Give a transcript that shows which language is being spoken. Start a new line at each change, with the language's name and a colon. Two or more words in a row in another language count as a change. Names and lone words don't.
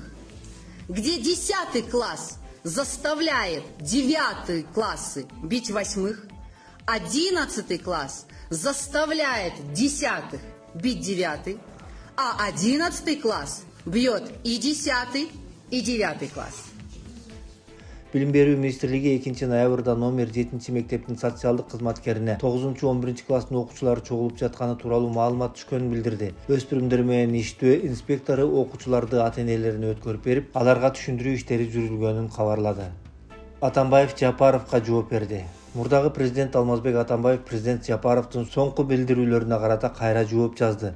Russian: Где 10 класс заставляет 9 классы бить 8-х, 11 класс заставляет 10-х бить 9-й, а 11 класс бьет и 10 и 9 класс.
Kyrgyz: Билим берүү министрлиги 2-ноябрда номер 7 мектептин социалдык кызматкерине 9-11 класстын окуучулары чогулуп жатканы тууралуу маалымат түшкөнүн билдирди. Өспүрүмдөр менен иштөө инспектору окуучуларды ата-энелерине өткөрүп берип, аларга түшүндүрүү иштери жүрүлгөнүн кабарлады. Атамбаев Жапаровго жооп берди. Мурдагы президент Алмазбек Атамбаев президент Жапаровдун соңку билдирүүлөрүнө карата кайра жооп жазды.